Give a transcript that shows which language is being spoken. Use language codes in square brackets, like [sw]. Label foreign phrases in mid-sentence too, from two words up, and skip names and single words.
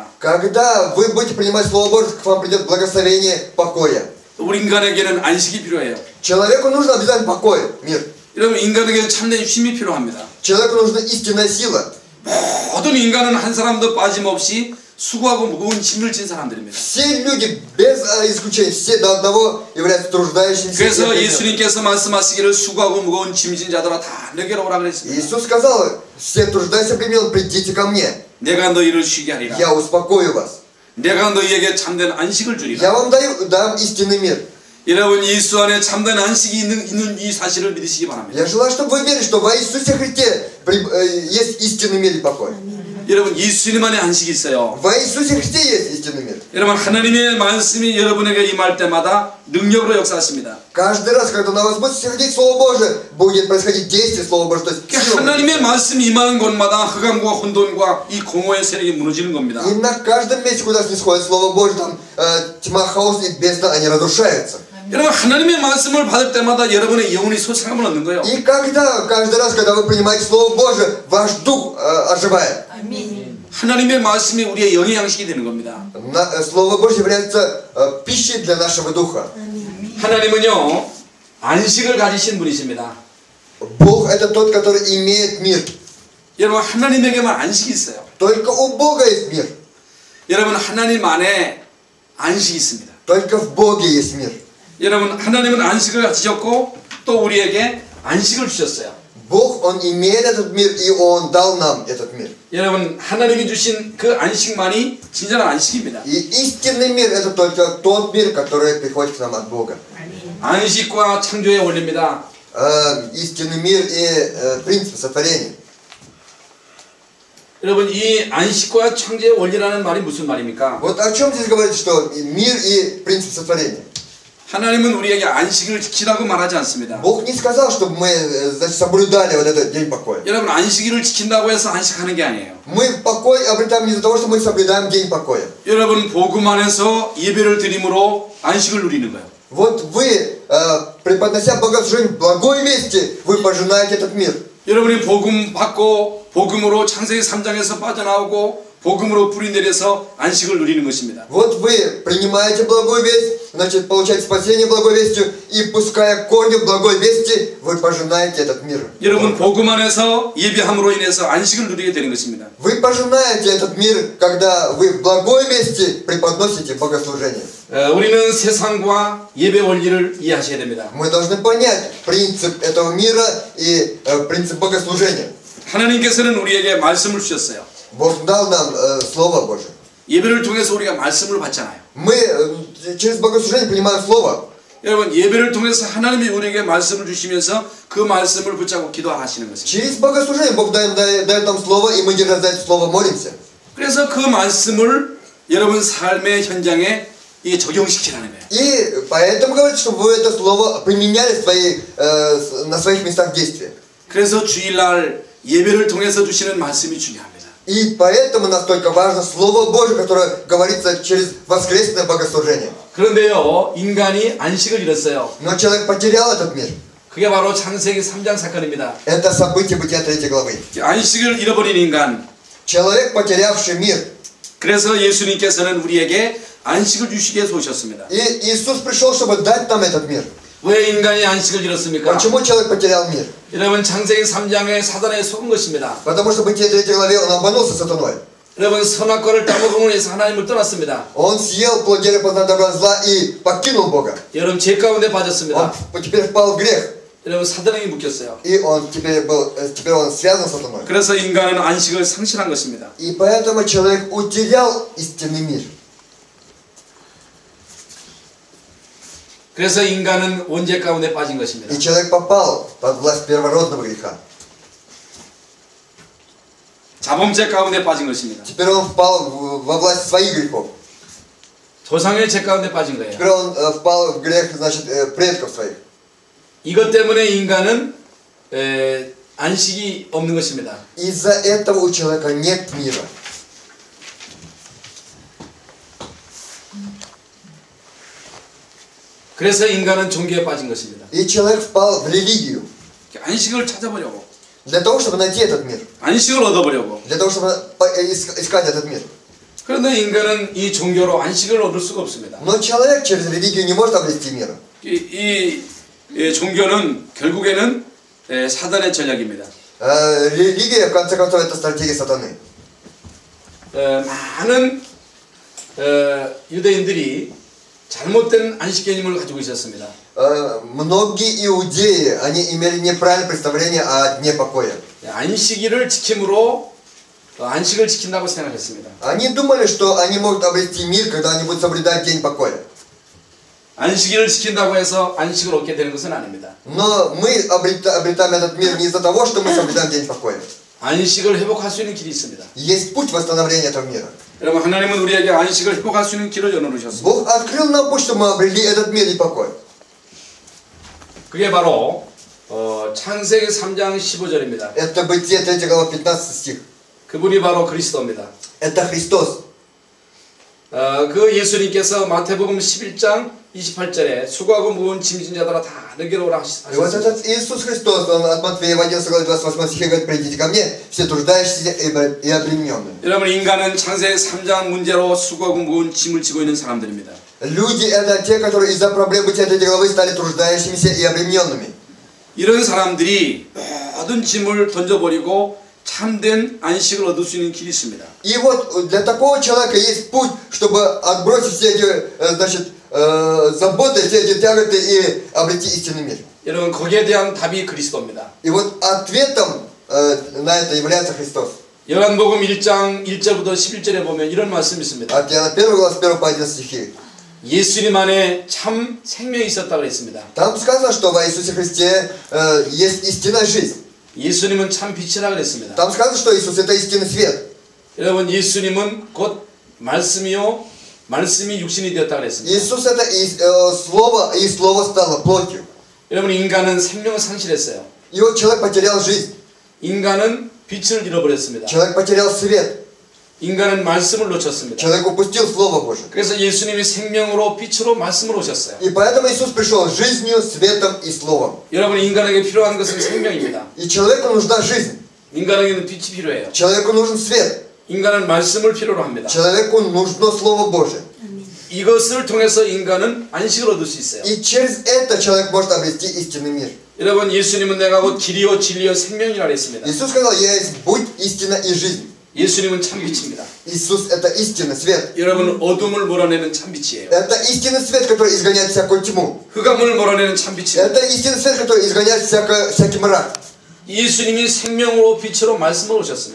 [ru] Когда вы будете принимать Слово Божье, к вам придет благословение покоя. [ko] 우리 인간에게는 안식이 필요해요. [ru] Человеку нужно обязательно покой, мир. [ko] 여러분 인간에게는 참된 쉼이 필요합니다. [ru] Человеку нужна истинная сила. [ko] 모든 인간은 한 사람도 빠짐없이 수고하고 무거운 짐을 진 사람들입니다. [ru] Все люди, без исключения, все до одного являются труждающимися. [ko] 그래서 예수님께서 말씀하시기를 수고하고 무거운 짐진 자들아 다 내게로 오라 그랬습니다. [ru] Иисус сказал, все труждающиеся племен, придите ко мне, [ko] 내가 너희를 쉬게 하리라. [ru] я успокою вас. [ko] 내가 너희에게 참된 안식을 주리라. [ru] Я вам дам истинный мир. [ko] 여러분 예수 안에 참된 안식이 있는 이 사실을 믿으시기 바랍니다. [ru] Я желаю, чтобы вы верили, что во Иисусе Христе есть истинный мир и покой. [ko] 여러분 예수님 안에 안식이 있어요. [ru] Во Иисусе Христе есть истинный мир. [ko] 여러분 하나님의 말씀이 여러분에게 임할 때마다 능력으로 역사하십니다. [ru] Каждый раз, когда на вас будет сходить Слово Божие, будет происходить действие Слова Божьего. То есть [ko] 하나님의 말씀이 임하는 곳마다 흑암과 혼돈과 이 공허의 세력이 무너지는 겁니다. [ru] И на каждом месте, куда снисходит Слово Божье, там тьма, хаос и бездна, они разрушаются. [ko] 여러분 하나님의 말씀을 받을 때마다 여러분의 영혼이 소생함을 얻는 거예요. [ru] И каждый раз, когда вы принимаете Слово Божие, ваш дух оживает. [ko] 하나님의 말씀이 우리의 영의 양식이 되는 겁니다. [ru] Слово Божье является пищей для нашего духа. [ko] 하나님은요 안식을 가지신 분이십니다. [ru] Бог это тот, который имеет мир. [ko] 여러분 하나님에게만 안식이 있어요. [ru] Только у Бога есть мир. [ko] 여러분 하나님 안에 안식이 있습니다. [ru] Только в Боге есть мир. [ko] 여러분 하나님은 안식을 가지셨고 또 우리에게 안식을 주셨어요. [ru] Бог, Он имеет этот мир, и Он дал нам этот мир. [ko] 여러분 하나님이 주신 그 안식만이 진정한 안식입니다. [ru] И истинный мир это только тот мир, который приходит к нам от Бога. [ko] 안식과 창조의 원리입니다. [ru] Истинный мир и принцип сотворения. [ko] 여러분 이 안식과 창조의 원리라는 말이 무슨 말입니까? [ru] Вот о чем здесь говорится, что мир и принцип сотворения. [ko] 하나님은 우리에게 안식을 지키라고 말하지 않습니다. [ru] Бог не сказал, чтобы мы соблюдали вот этот день покоя. [ko] 여러분 안식일을 지킨다고 해서 안식하는 게 아니에요. [ru] Мы покой обретаем не из-за того, что мы соблюдаем день покоя. [ko] 여러분 복음 안에서 예배를 드림으로 안식을 누리는 거예요. [ru] Вот вы, преподнося богослужение в благой вести, вы пожинаете этот мир. [ko] 여러분이 복음 받고 복음으로 창세기 3장에서 빠져나오고 복음으로 뿌리 내려서 안식을 누리는 것입니다. [ru] Вот вы принимаете благую весть, значит, получаете спасение благой вестью, и пуская корни в благой вести, вы пожинаете этот мир. [ko] 여러분 복음 안에서 예배함으로 인해서 안식을 누리게 되는 것입니다. [ru] Вы пожинаете этот мир, когда вы в благой вести преподносите богослужение. [ko] 우리는 세상과 예배 원리를 이해하셔야 됩니다. [ru] Мы должны понять принцип этого мира и принцип богослужения. [ko] 하나님께서는 우리에게 말씀을 주셨어요. [ru] Бог дал нам Слово Божие. [ko] 예배를 통해서 우리가 말씀을 받잖아요. [ru] Мы через богослужение принимаем Слово. [ko] 여러분 예배를 통해서 하나님이 우리에게 말씀을 주시면서 그 말씀을 붙잡고 기도하시는 것입니다. [ru] Через богослужение Бог дает нам Слово, и мы, держа за это Слово, молимся. [ko] 그래서 그 말씀을 여러분 삶의 현장에 적용시키라는 거예요. [ru] И поэтому говорится, чтобы вы это Слово применяли на своих местах действия. [ko] 그래서 주일날 예배를 통해서 주시는 말씀이 중요합니다. [ru] И поэтому настолько важно Слово Божие, которое говорится через воскресное богослужение. [ko] 그런데요, 인간이 안식을 잃었어요. [ru] Но человек потерял этот мир. [ko] 그게 바로 창세기 3장 사건입니다. [ru] Это событие Бытия 3 главы. [ko] 안식을 잃어버린 인간. [ru] Человек, потерявший мир. [ko] 그래서 예수님께서는 우리에게 안식을 주시기 위해서 오셨습니다. [ru] И Иисус пришел, чтобы дать нам этот мир. [ko] 왜 인간이 안식을 잃었습니까? [ru] Почему человек потерял мир? [ko] 여러분 창세기 3장에 사단에 속은 것입니다. [ru] Потому что в Бытие 3 главе он обманулся сатаной. [ko] 여러분 선악과를 따먹음으로 해서 하나님을 떠났습니다. [ru] Он съел плод дерева познания добра и зла и покинул Бога. [ko] 여러분 죄 가운데 빠졌습니다. [ru] Он теперь впал в грех. [ko] 여러분 사단에게 묶였어요. [ru] И он теперь он связан с сатаной. [ko] 그래서 인간은 안식을 상실한 것입니다. [ru] И поэтому человек утерял истинный мир. [ko] 그래서 인간은 원죄 가운데 빠진 것입니다. [ru] И человек попал под власть первородного греха. [ko] 자범죄 가운데 빠진 것입니다. [ru] Теперь он впал во власть своих грехов. [ko] 조상의 죄 가운데 빠진 거예요. [ru] Теперь он впал в грех, значит, предков своих. [ko] 이것 때문에 인간은 안식이 없는 것입니다. [ru] Из-за этого у человека нет мира. [ko] 그래서 인간은 종교에 빠진 것입니다. [ru] И человек впал в религию. [ko] 안식을 찾아보려고. [ru] Для того, чтобы найти этот мир. [ko] 안식을 얻어보려고. [ru] Для того, чтобы искать этот мир. [ko] 그런데 인간은 이 종교로 안식을 얻을 수가 없습니다. [ru] Но человек через религию не может обрести мира. [ko] 이 종교는 결국에는 사단의 전략입니다. [ru] Религия, в конце концов, это стратегия сатаны. [ko] 많은 유대인들이 잘못된 안식 개념을 가지고 있었습니다. [ru] Многие иудеи, они имели неправильное представление о дне покоя. [ko] 안식일을 지킴으로 안식을 지킨다고 생각했습니다. [ru] Они думали, что они могут обрести мир, когда они будут соблюдать день покоя. [ko] 안식일을 지킨다고 해서 안식을 얻게 되는 것은 아닙니다. [ru] Но мы обретаем этот мир не из-за того, что мы соблюдаем день покоя. [ko] 안식을 회복할 수 있는 길이 있습니다. [ru] Есть путь восстановления этого мира. [ko] 여러분, 하나님은 우리에게 안식을 회복할 수 있는 길을 열어놓으셨습니다. [ru] Бог открыл нам путь, чтобы мы обрели этот мир и покой. [ko] 그게 바로 창세기 3장 15절입니다. [ru] Это Бытие 3 глава 15 стих. [ko] 그분이 바로 그리스도입니다. [ru] Это Христос. [ko] 그 예수님께서 마태복음 11장 28절에 수고하고 무거운 짐진 자들아 다 내게로 오라 [ru] И вот [ko] 하셨습니다. [ru] этот Иисус Христос, он от Матфея в 11 главе 28 стихе говорит: придите ко мне, все труждающиеся и обремененные. [ko] 여러분, 인간은 창세기 3장 문제로 수고하고 무거운 짐을 지고 있는 사람들입니다. [ru] Люди это те, которые из-за проблем Бытия 3 главы стали труждающимися и обремененными. [ko] 이런 사람들이 모든 짐을 던져버리고 참된 안식을 얻을 수 있는 길이 있습니다. [ru] И вот для такого человека есть путь, чтобы отбросить все эти, значит, заботы, все эти тяготы и обрести истинный мир. [ko] 여러분, 거기에 대한 답이 그리스도입니다. [ru] И вот ответом на это является Христос. [ko] 요한복음 1장 1절부터 11절에 보면 이런 말씀이 있습니다. [ru] От Иоанна 1 глава с 1 по 11 стихи. [ko] 예수님 안에 참 생명이 있었다고 했습니다. [ru] Там сказано, что во Иисусе Христе есть истинная жизнь. [ko] 예수님은 참 빛이라 그랬습니다. [ru] Там сказано, что Иисус это истинный свет. [ko] 여러분, 예수님은 곧 말씀이요 말씀이 육신이 되었다 그랬습니다. [ru] Иисус это Слово, и Слово стало плотью. [ko] 여러분, 인간은 생명을 상실했어요. [ru] И вот человек потерял жизнь. [ko] 인간은 빛을 잃어버렸습니다. [ru] Человек потерял свет. [ko] 인간은 말씀을 놓쳤습니다. [ru] Человек упустил Слово Божие. [ko] 그래서 예수님이 생명으로 빛으로 말씀으로 오셨어요. [ru] И поэтому Иисус пришел жизнью, светом и Словом. [ko] 여러분, 인간에게 필요한 것은 생명입니다. [ru] И человеку нужна жизнь. [ko] 인간에게는 빛이 필요해요. [ru] Человеку нужен свет. [ko] 인간은 말씀을 필요로 합니다. [ru] Человеку нужно Слово Божие. [ko] 이것을 통해서 인간은 안식을 얻을 수 있어요. [ru] И через это человек может обрести истинный мир. [ko] 여러분, 예수님은 내가 곧 길이요 진리요 생명이라 했습니다. [ru] Иисус сказал: я есть путь, истина и жизнь. [ko] 예수님은 참빛입니다. [ru] Иисус это истинный свет. [ko] 여러분, 어둠을 몰아내는 참빛이에요. [ru] Это истинный свет, который изгоняет всякую тьму. [ko] 흑암을 몰아내는 참빛입니다. [ru] Это истинный свет, который изгоняет всякий мрак. [ko] 예수님이 생명으로 빛으로 말씀으로 오셨습니다.